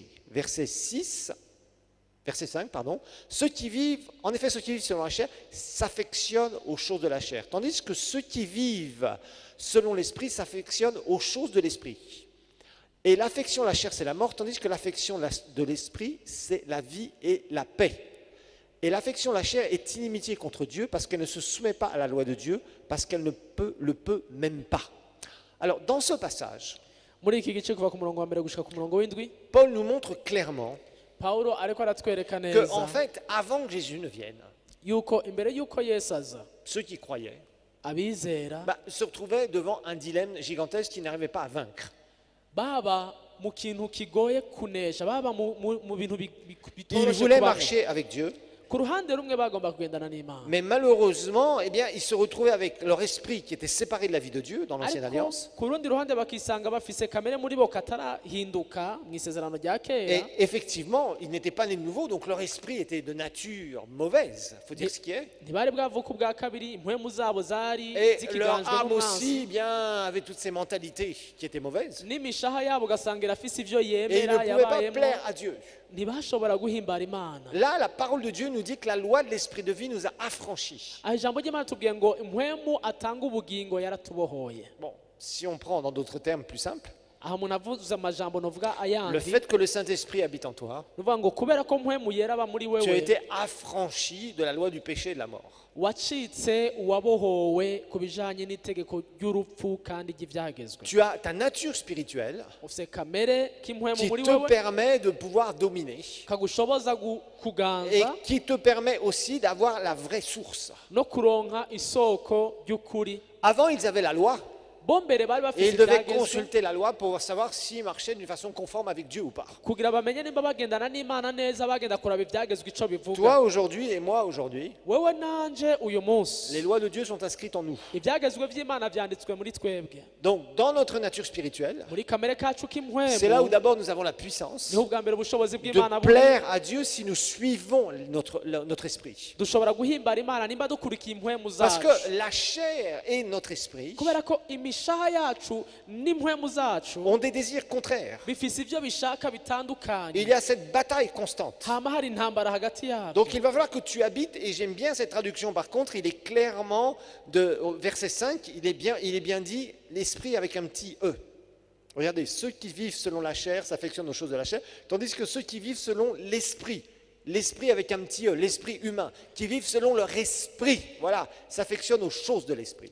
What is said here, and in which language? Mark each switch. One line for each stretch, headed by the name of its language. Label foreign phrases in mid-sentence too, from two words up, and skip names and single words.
French: Verset 5, ceux qui vivent selon la chair s'affectionnent aux choses de la chair, tandis que ceux qui vivent selon l'esprit s'affectionnent aux choses de l'esprit. Et l'affection de la chair, c'est la mort, tandis que l'affection de l'esprit, c'est la vie et la paix. Et l'affection de la chair est inimitié contre Dieu parce qu'elle ne se soumet pas à la loi de Dieu, parce qu'elle ne le peut même pas. Alors, dans ce passage,
Rundi: muri iki gice kuva ku murongo wa mbere gushika ku murongo w'indwi,
French: Paul nous montre clairement
Rundi: Pawulo ariko aratwereka
French: que, en
Rundi: neza
French: fait, avant que Jésus ne vienne,
Rundi: yuko imbere yuko Yesu aza,
French: ceux qui croyaient
Rundi: abizera
French: se retrouvaient devant un dilemme gigantesque qu'ils n'arrivaient pas à vaincre.
Rundi: baba mu kintu kigoye kunesha, baba mu bintu
French: Ils
Rundi: bitoroshe
French: voulaient
Rundi: kubaho.
French: marcher avec Dieu,
Rundi: ku ruhande rumwe bagomba kugendana n'Imana,
French: mais malheureusement, eh bien, ils se retrouvaient avec leur esprit qui était séparé de la vie de Dieu dans l'Ancienne
Rundi: ariko
French: Alliance.
Rundi: ku rundi ruhande bakisanga bafise kamere muri bo katarahinduka mu isezerano rya kera.
French: Et effectivement, ils n'étaient pas nés de nouveau, donc leur esprit était de nature mauvaise, il faut dire ce qui est.
Rundi: ntibari bwavuka ubwa kabiri, impwemu zabo zari
French: Et leur
Rundi: zikiganjwe
French: âme
Rundi: n'umwanzi,
French: aussi, bien, avait toutes ces mentalités qui étaient mauvaises.
Rundi: n'imishaha yabo ugasanga irafise ivyo
French: Et ils ne
Rundi: yemera
French: pouvaient pas
Rundi: yabayemo,
French: plaire à Dieu.
Rundi: ntibashobora guhimbara Imana.
French: Là, la parole de Dieu nous dit que la loi de l'esprit de vie nous a affranchis.
Rundi: aha ijambo ry'Imana tubwiye ngo impwemu atanga ubugingo yaratubohoye.
French: Bon, si on prend dans d'autres termes plus simples,
Rundi: aha umuntu avuze amajambo novuga
French: Le
Rundi: ayandi
French: fait que le Saint-Esprit habite en toi,
Rundi: nuvuga ngo kubera ko mpwemu yera aba muri
French: tu as
Rundi: wewe
French: été affranchi de la loi du péché et de la mort.
Rundi: wacitse uwabohowe ku bijanye n'itegeko ry'urupfu kandi ry'ivyagezwe
French: Tu as ta nature spirituelle
Rundi: ufise kamere k'impwemu
French: qui
Rundi: muri
French: te
Rundi: wewe
French: permet de pouvoir dominer
Rundi: kagushoboza
French: et
Rundi: kuganza
French: qui te permet aussi d'avoir la vraie source.
Rundi: no kuronka isoko ry'ukuri.
French: Avant, ils avaient la loi
Rundi: Bo mbere bari
French: et
Rundi: bafise
French: ils devaient
Rundi: ivyagezwe
French: consulter la loi pour savoir s'ils marchaient d'une façon conforme avec Dieu ou pas.
Rundi: kugira bamenye nimba bagendana n'Imana neza bagenda kuraba ivyagezwe ico bivuga.
French: Toi aujourd'hui et moi aujourd'hui,
Rundi: Wewe nanje uyu
French: les
Rundi: munsi
French: lois de Dieu sont inscrites en nous.
Rundi: ivyagezwe vy'Imana vyanditswe muri twebwe
French: Donc, dans notre nature spirituelle,
Rundi: muri kamere kacu
French: c'est là où
Rundi: k'impwemu
French: d'abord nous avons la puissance
Rundi: niho ubwa mbere ubushobozi bw'Imana
French: de plaire à Dieu si nous suivons notre esprit.
Rundi: dushobora guhimbara Imana nimba dukurikiye impwemu
French: Parce
Rundi: zacu
French: que la chair et notre esprit
Rundi: kubera ko imishaha yacu n'impwemu zacu
French: ont des désirs contraires.
Rundi: bifise ivyo bishaka bitandukanye
French: Il y a cette bataille constante.
Rundi: hama hari intambara hagati yabyo.
French: Donc il va falloir que tu habites, et j'aime bien cette traduction par contre, il est clairement, au verset 5, il est bien dit, l'esprit avec un petit E. Regardez, ceux qui vivent selon la chair s'affectionnent aux choses de la chair, tandis que ceux qui vivent selon l'esprit, l'esprit avec un petit E, l'esprit humain, qui vivent selon leur esprit, voilà, s'affectionnent aux choses de l'esprit.